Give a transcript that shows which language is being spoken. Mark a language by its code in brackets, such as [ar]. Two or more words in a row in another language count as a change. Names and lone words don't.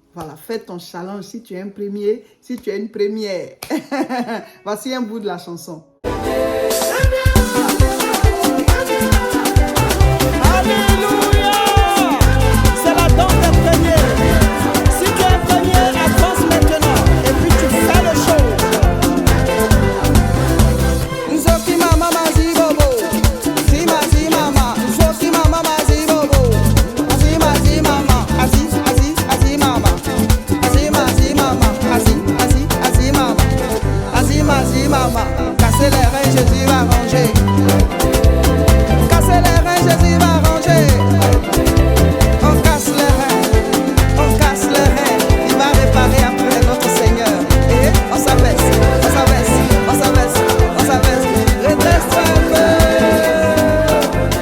[fr] Voilà, fais ton challenge si tu es un premier, si tu es une première. Voici un bout de la chanson. Alléluia! C'est la danse des premiers. Si tu es premier, avance maintenant. Et puis tu fais le show. [ln] Nzoki mama mazi bobo. Zi mama. Nzoki mama mazi bobo. Azi mama. Azi mama. Azi mama. Azi mama. Azi mama. [fr] Casser les reins, Jésus va ranger. Casser les reins, Jésus va ranger. On casse les reins, il va réparer après notre Seigneur. Et on s'abaisse, redresse-toi un peu.